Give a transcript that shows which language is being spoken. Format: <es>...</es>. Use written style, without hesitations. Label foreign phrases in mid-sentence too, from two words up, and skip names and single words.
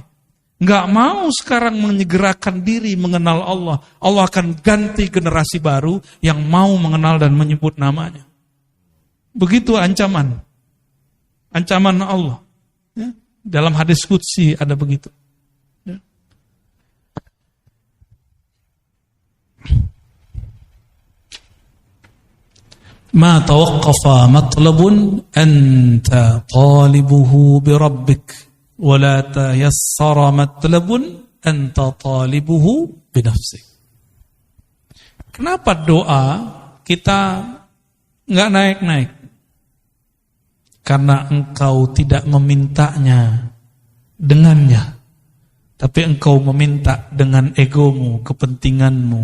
<id>Enggak mau sekarang menyegerakan diri mengenal Allah. Allah akan ganti generasi baru yang mau mengenal dan menyebut namanya. Begitu ancaman. Ancaman Allah. Ya. Dalam hadis qudsi ada begitu. Ya.</id> <ar>ما توقف مطلب أنت طالبه بربك ولا تيسر مطلب أنت طالبه بنفسك.</ar> <id>Kenapa doa kita enggak naik-naik? Karena engkau tidak memintanya dengannya, tapi engkau meminta dengan egomu, kepentinganmu.</id>